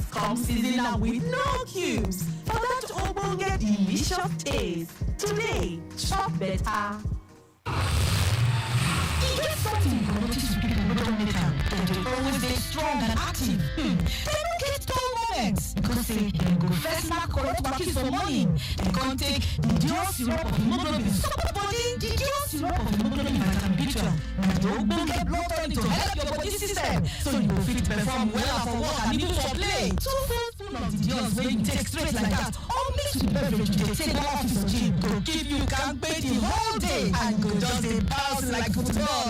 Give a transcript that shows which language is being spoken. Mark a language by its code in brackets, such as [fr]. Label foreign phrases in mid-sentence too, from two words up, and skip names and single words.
[pcm] Come season am with no cubes. For that ogbonge delicious taste. Today, chop better. E get something you go notice with people wey don make am. Dem dey always dey strong and active. Dem no get dull moments because say dem go first knack correct bakis for morning. Dem come take the Dior syrup of hemoglobin support body. The Dior syrup of hemoglobin vitamin B12 na the ogbonge blood tonic to help your body system so you go fit perform well for work and even for play. 2 spoonfuls of the Dior wey you take straight like that or mix with beverage you dey take go office or gym go keep you kampe the whole day and go just dey bounce like football.